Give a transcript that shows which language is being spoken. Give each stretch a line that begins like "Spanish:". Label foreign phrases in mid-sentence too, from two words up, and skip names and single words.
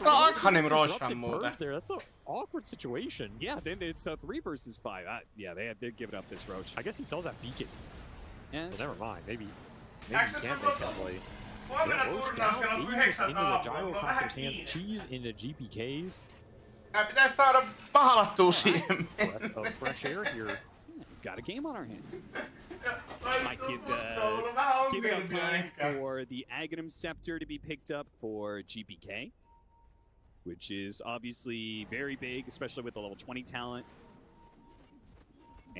English: for there. That's an awkward situation. Yeah, then it's 3 versus 5. Yeah, they're giving up this Roche. I guess he does have BK. Yeah, so never mind. Maybe he can't make that play. Yeah, Roche down. Aegis into the Gyrocopter's hands. Cheese into GPKs.
Finnish: Pitäis saada pahalattua siihen.
English: Breath of fresh air here. Got a game on our hands. Might give it up time for the Aghanim Scepter to be picked up for GPK, which is obviously very big, especially with the level 20 talent.